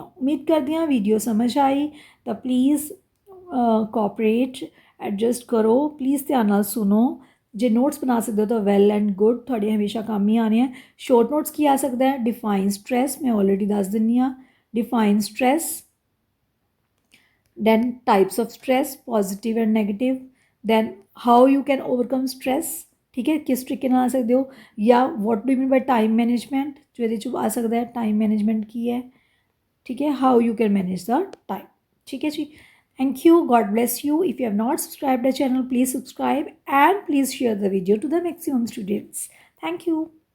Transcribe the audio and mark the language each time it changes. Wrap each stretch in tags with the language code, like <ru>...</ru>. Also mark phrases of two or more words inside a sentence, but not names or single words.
<pa>ਉਮੀਦ ਕਰਦੀ ਹਾਂ ਵੀਡੀਓ ਸਮਝ ਆਈ ਤਾਂ ਪਲੀਜ਼</pa> <en>cooperate, adjust</en> <pa>ਕਰੋ। ਪਲੀਜ਼ ਧਿਆਨ ਨਾਲ ਸੁਣੋ। ਜੇ ਨੋਟਸ ਬਣਾ ਸਕਦੇ ਹੋ ਤਾਂ</pa> <en>well and good,</en> <pa>ਤੁਹਾਡੇ ਹਮੇਸ਼ਾ ਕੰਮ ਹੀ ਆਉਣੇ ਆ।</pa> <en>short notes</en> <pa>ਕੀ ਆ ਸਕਦਾ ਹੈ</pa> <en>define stress,</en> <pa>ਮੈਂ ਆਲਰੇਡੀ ਦੱਸ ਦਿੰਦੀ ਹਾਂ।</pa> <en>define stress, then types of stress positive and negative, then how you can overcome stress।</en> <hi>ठीक है। किस तरीके</hi> <pa>ਨਾਲ ਆ ਸਕਦੇ ਹੋ, ਜਾਂ</pa> <en>what do you mean by time management</en> <pa>ਜੋ ਇਹਦੇ 'ਚ ਆ ਸਕਦਾ ਹੈ।</pa> <en>time management</en> <pa>ਕੀ ਹੈ। ਠੀਕ ਹੈ।</pa> <en>how you can manage the time।</en> <pa>ਠੀਕ ਹੈ ਜੀ।</pa> <en>thank you, god bless you। if you have not subscribed the channel please subscribe and please share the video to the maximum students। thank you।</en>